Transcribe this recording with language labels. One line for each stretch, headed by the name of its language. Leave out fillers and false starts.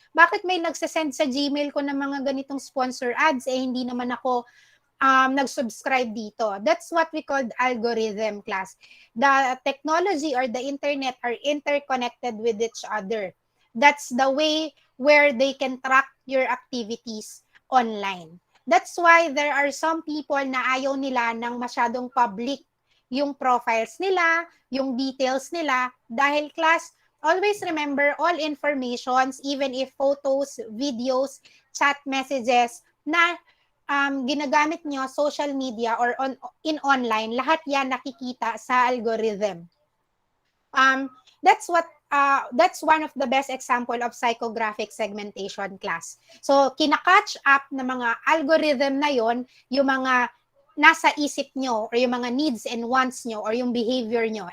Filipino: Bakit may nagsasend sa Gmail ko ng mga ganitong sponsor ads, hindi naman ako nag-subscribe dito?
English: That's what we call algorithm, class. The technology or the internet are interconnected with each other. That's the way where they can track your activities online. That's why there are some people
Filipino: na ayaw nila ng masyadong public yung profiles nila, yung details nila, dahil,
English: class, always remember all informations, even if photos, videos, chat messages
Filipino: na ginagamit nyo,
English: social media or in online,
Filipino: lahat yan nakikita sa
English: algorithm. That's one of the best example of psychographic segmentation, class.
Filipino: So, kinakatch up na mga algorithm na yon yung mga nasa isip nyo or yung mga needs and wants nyo or yung behavior nyo.